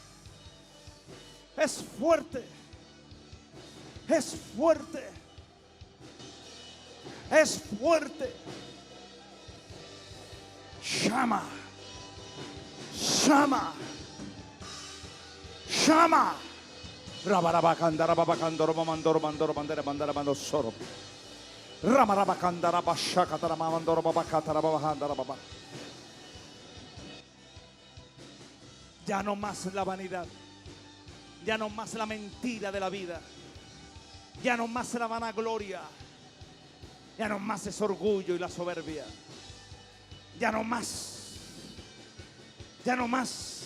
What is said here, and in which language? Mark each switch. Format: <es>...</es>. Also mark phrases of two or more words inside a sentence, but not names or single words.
<es>Es fuerte. Es fuerte. Es fuerte. Llama. Llama. Llama. Rabarabacandara babacandoro mamandoro mandoro bandera bandera mando soro. Ramarabacandara bashakatara mamandoro babacatara babajandara baba. Ya no más la vanidad. Ya no más la mentira de la vida. Ya no más la vanagloria. Ya no más ese orgullo y la soberbia. Ya no más. Ya no más.</es>